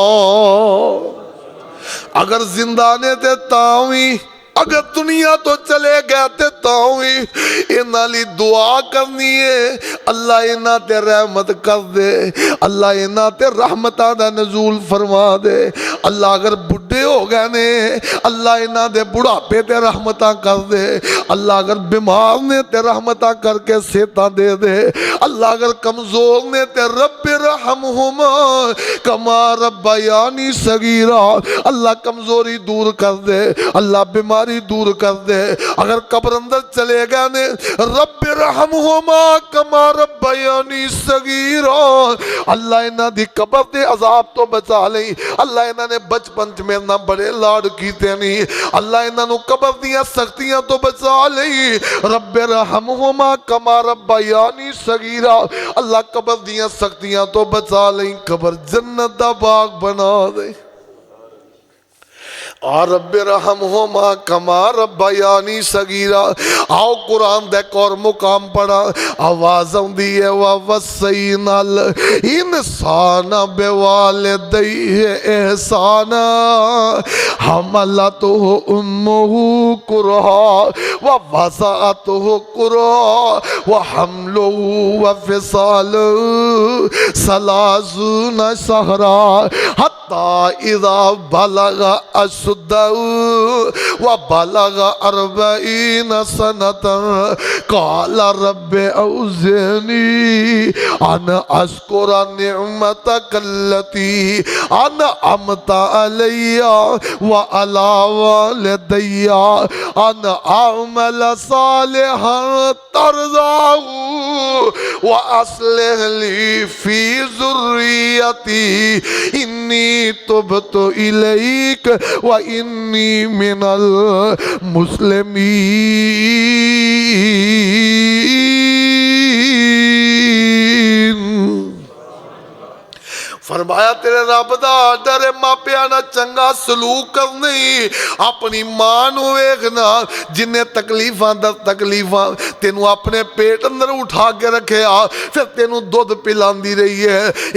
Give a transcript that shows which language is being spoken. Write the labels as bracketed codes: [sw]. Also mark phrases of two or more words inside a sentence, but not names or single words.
[pa] ਅਗਰ ਜ਼ਿੰਦਾ ਨੇ ਤੇ ਤਾਂ ਵੀ, ਅਗਰ ਦੁਨੀਆ ਤੋਂ ਚਲੇ गए ਤੇ ਤਾਂ ਵੀ ਇਹਨਾਂ ਲਈ ਦੁਆ ਕਰਨੀ ਹੈ, ਅੱਲਾ ਇਹਨਾਂ ਤੇ ਰਹਿਮਤ ਕਰ ਦੇ, ਅੱਲਾ ਇਹਨਾਂ ਤੇ ਰਹਿਮਤਾਂ ਦਾ ਨਜ਼ੂਲ ਫਰਮਾ ਦੇ। ਅੱਲਾ ਅਗਰ ਬੁੱਢੇ ਹੋ ਗਏ ਨੇ, ਅੱਲਾ ਇਹਨਾਂ ਦੇ ਬੁਢਾਪੇ ਤੇ ਰਹਿਮਤਾਂ ਕਰ ਦੇ। ਅੱਲਾ ਅਗਰ ਬਿਮਾਰ ਨੇ ਤੇ ਰਹਿਮਤਾਂ ਕਰਕੇ ਸਿਹਤਾਂ ਦੇ ਦੇ। ਅੱਲਾ ਅਗਰ ਕਮਜ਼ੋਰ ਨੇ ਤੇ [ar] رب ارحمهما كما ربياني صغيرا, [pa] ਅੱਲਾ ਕਮਜ਼ੋਰੀ ਦੂਰ ਕਰ ਦੇ, ਅੱਲਾ ਬੀਮਾਰੀ ਦੂਰ ਕਰ ਦੇ। ਅਗਰ ਕਬਰ ਅੰਦਰ ਚਲੇ ਗਏ ਨੇ [ar] رب ارحمهما كما ربياني صغيرا, [pa] ਅੱਲਾ ਇਨ੍ਹਾਂ ਦੀ ਕਬਰ ਦੇ ਅਜ਼ਾਬ ਤੋਂ ਬਚਾ ਲਈਂ। ਅੱਲਾ ਇਨ੍ਹਾਂ ਨੇ ਬਚਪਨ ਚ ਮੇਰੇ ਨਾਲ ਬੜੇ ਲਾਡ ਕੀਤੇ ਨੀ, ਅੱਲਾ ਇਨ੍ਹਾਂ ਨੂੰ ਕਬਰ ਦੀਆਂ ਸਖ਼ਤੀਆਂ ਤੋਂ ਬਚਾ ਲਈਂ। [ar] رب ارحمهما كما ربياني صغيرا, [pa] ਅੱਲਾ ਕਬਰ ਦੀਆਂ ਸਖ਼ਤੀਆਂ ਤੋਂ ਬਚਾ ਲਈਂ, ਕਬਰ ਜੰਨਤ ਦਾ ਬਾਗ਼ ਬਣਾ ਦੇ। [ar] و رب ارحمهما كما ربياني صغيرا. [pa] ਆਓ ਕੁਰਾਨ ਦੇ ਇੱਕ ਹੋਰ ਮੁਕਾਮ ਪੜ੍ਹਾਂ, ਆਵਾਜ਼ ਆਉਂਦੀ ਹੈ [ar] ووصينا الإنسان بوالديه إحسانا حملته أمه كرها ووضعته كرها وحمله وفصاله ثلاثون شهرا حتى إذا بلغ وبلغ أربعين سنة قال رب أوزعني أن أشكر نعمتك التي أنعمت علي وعلى والدي وأن أعمل صالحا ترضاه وأصلح لي في ذريتي إني تبت إليك وإني من المسلمين. [pa] ਫ਼ਰਮਾਇਆ ਤੇਰੇ ਰੱਬ ਦਾ ਡਰ ਮਾਪਿਆਂ ਨਾ ਚੰਗਾ ਸਲੂਕ ਕਰਨੀ। ਆਪਣੀ ਮਾਂ ਨੂੰ ਵੇਖਣਾ ਜਿਨ੍ਹੇ ਤਕਲੀਫ਼ਾਂ ਦਰ ਤਕਲੀਫ਼ਾਂ ਤੈਨੂੰ ਆਪਣੇ ਪੇਟ ਅੰਦਰ ਉਠਾ ਕੇ ਰੱਖਿਆ, ਫਿਰ ਤੈਨੂੰ ਦੁੱਧ ਪਿਲਾਂਦੀ ਰਹੀ ਹੈ।